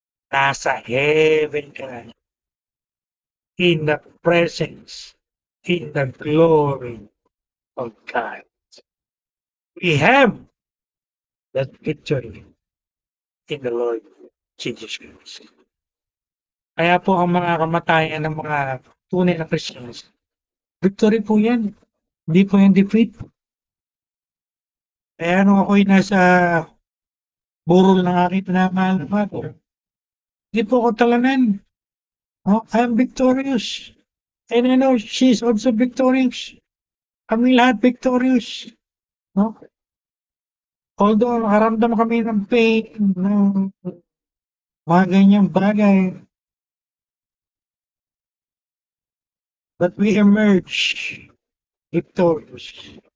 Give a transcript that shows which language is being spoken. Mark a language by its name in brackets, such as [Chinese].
[Filipino] Nasa heaven ka na. [English] In the presence, in the glory of God. We have that victory in the Lord Jesus Christ. [Filipino] Kaya po ang mga kamatayan ng mga tunay na Christians, victory po yan. Hindi po yung defeat. Kaya nung ako'y nasa burol ng aking pinamahal na mother, hindi po ako talanan. [English] Oh, I'm victorious. And I know she's also victorious. [Filipino] Kami lahat victorious. No? Although nakaramdam kami ng pain, ng mga ganyang bagay, [English] but we emerge victorious.